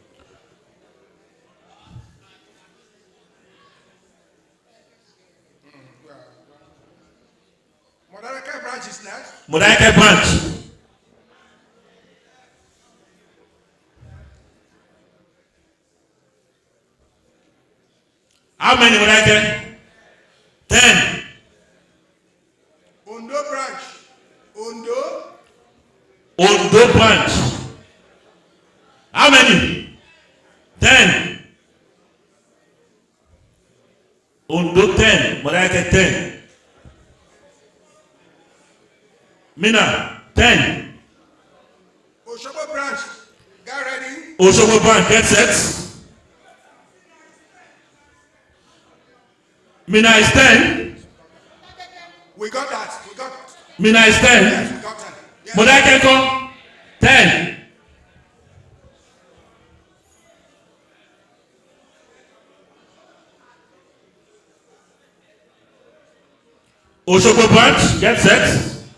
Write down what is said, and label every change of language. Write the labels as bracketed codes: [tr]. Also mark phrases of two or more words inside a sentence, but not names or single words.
[en] Modareke branch is next. Modareke branch. How many Modareke? 10. Ondo branch. Ondo. Ondo branch. How many? 10. Ondo 10. Modareke 10. Mina 10. Osogbo branch. Get ready. Osogbo branch, get set. Mina is 10. We got that. We got. Mina is 10. Yes, we got 10. Yes. Modareke come 10. Osogbo branch, get set.